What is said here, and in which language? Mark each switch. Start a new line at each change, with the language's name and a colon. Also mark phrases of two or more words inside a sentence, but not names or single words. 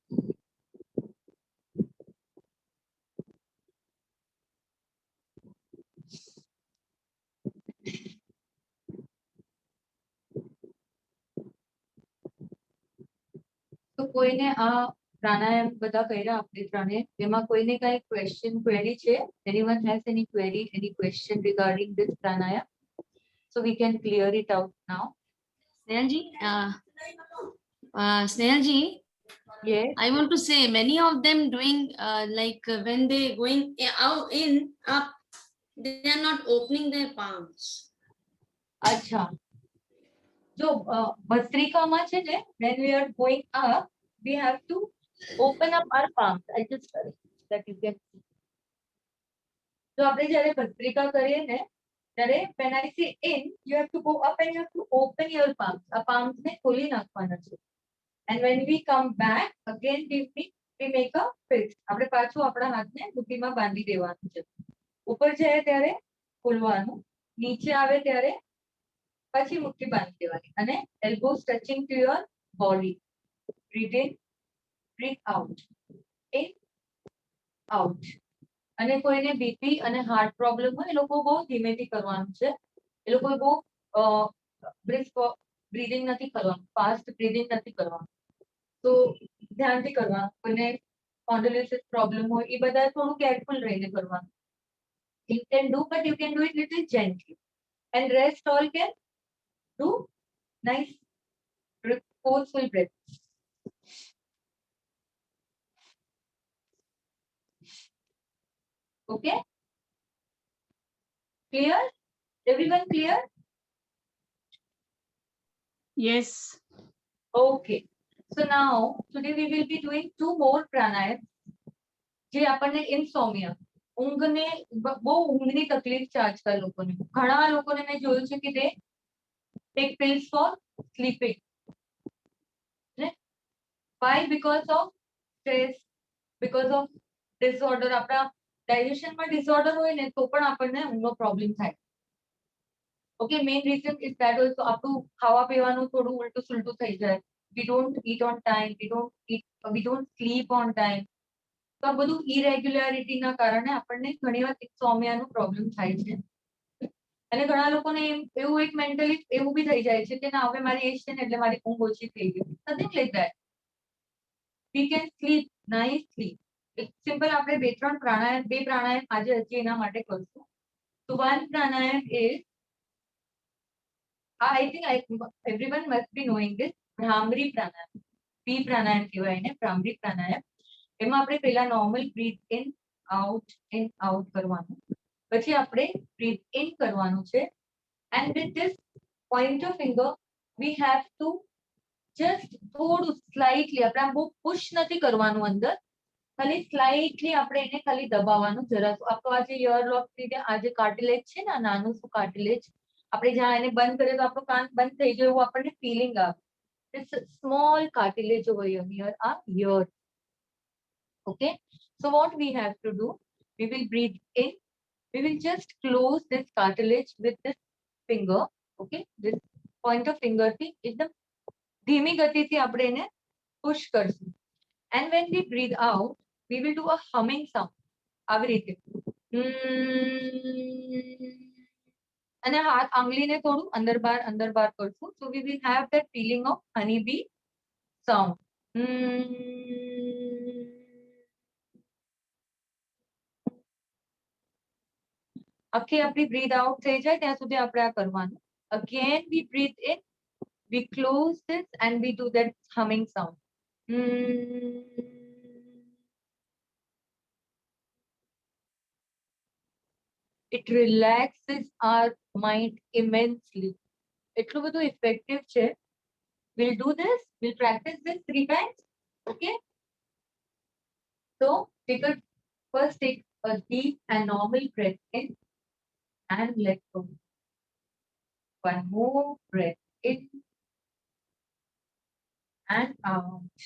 Gujarati: તો કોઈને આ પ્રાણાયામ બધા કર્યા આપણે ત્રણે એમાં કોઈને કઈ
English: question query
Gujarati: છે?
English: Anyone has any query, any question regarding this pranayam? So we can clear it out now. Snehal ji, Yes. I want to say many of them doing when they going out in up, they are not opening their palms.
Gujarati: અચ્છા જો ભસ્ત્રિકામાં છે ને
English: when we are going up we have to open up our palms. I just that you can see.
Gujarati: જો આપણે જ્યારે ભસ્ત્રિકા કરીએ ને ત્યારે
English: when I say in you have to go up and you have to open your palms.
Gujarati: આ palms ને ખોલી નાખવાના છે.
English: And when we come back again we make a fist.
Gujarati: આપણે પાછું આપણા હાથને મુઠ્ઠીમાં બાંધી દેવાનું છે. ઉપર જાય ત્યારે ખોલવાનું, નીચે આવે ત્યારે પછી મુઠ્ઠી બાંધી દેવાની અને
English: elbows touching to your body. Breathe in, breathe out. In, out.
Gujarati: અને કોઈને બીપી અને
English: heart problem
Gujarati: હોય એ લોકો બહુ ધીમેથી કરવાનું છે. એ લોકોએ બહુ
English: brisk breathing
Gujarati: નથી કરવાનું,
English: fast breathing
Gujarati: નથી કરવાનું. તો ધ્યાનથી કરવાનું. કોઈને
English: spondylosis problem
Gujarati: હોય એ બધા થોડું કેરફુલ રહીને કરવાનું.
English: You can do but you can do it little gently and rest all can do nice forceful breath. Okay, clear? Everyone clear? Yes. Okay, so now today we will be doing two more pranayams
Gujarati: જે આપણને insomnia ઊંઘને બહુ ઊંઘની તકલીફ છે આજકાલ લોકોને. ઘણા લોકોને મેં જોયું છે કે તે
English: take pills for sleeping. Why? Because of stress, because of disorder.
Gujarati: આપણા ડાયજેશનમાં ડિસઓર્ડર હોય ને તો પણ આપણને ઊંઘનો પ્રોબ્લેમ થાય.
English: Okay, main reason is that also
Gujarati: આપણું ખાવા પીવાનું થોડું ઉલટું સુલટું થઈ જાય.
English: We don't eat on time, we don't sleep on time.
Gujarati: તો આ બધું ઇરેગ્યુલારિટીના કારણે આપણને ઘણીવાર ઇન્સોમિયાનો પ્રોબ્લેમ થાય છે. અને ઘણા લોકોને એવું એક મેન્ટલી એવું બી થઈ જાય છે કે ના હવે મારી એજ છે ને એટલે મારી ઊંઘ ઓછી થઈ ગઈ.
English: Nothing like that. We can sleep nicely.
Gujarati: સિમ્પલ આપણે બે પ્રાણાયામ આજે હજી એના માટે કરશું.
English: So one pranayam is I think everyone must be knowing this Bhramri pranayam.
Gujarati: P pranayam કહેવાય એને Bhramri pranayam. એમાં આપણે પહેલા
English: normal breath in out
Gujarati: કરવાનું, પછી આપણે
English: breath in
Gujarati: કરવાનું છે.
English: and with this pointer finger we have to just
Gujarati: થોડું સ્લાઇટલી આપણે આમ બહુ પુશ નથી કરવાનું અંદર, ખાલી સ્લાઇટલી આપણે એને ખાલી દબાવવાનું જરા. આપણો આ જે
English: ear lock
Gujarati: લીધે આ જે કાર્ટિલેજ છે ને નાનું શું કાર્ટિલેજ આપણે જ્યાં એને બંધ કરીએ તો આપણું કાન બંધ થઈ જાય એવું આપણને ફીલિંગ આવે.
English: small cartilage over here are ears. Okay, so what we have to do, we will breathe in We will just close this cartilage with this finger. Okay, this point of finger
Gujarati: થી એકદમ ધીમી ગતિથી આપણે એને push કરશું.
English: And when we breathe out, we will do a humming sound.
Gujarati: આવી રીતે. અને હાથ આંગળીને થોડું અંદર બહાર કરશું.
English: So we will have that feeling of honeybee sound.
Gujarati: આખી આપણી
English: breathe out
Gujarati: થઈ જાય ત્યાં સુધી આપણે આ કરવાનું.
English: Again we breathe in, we close this and we do that humming sound. It relaxes our mind immensely.
Gujarati: એટલું બધું effective છે.
English: We'll do this. We'll practice this 3 times. Okay. So first take a deep and normal breath in and let go. One more breath in and out.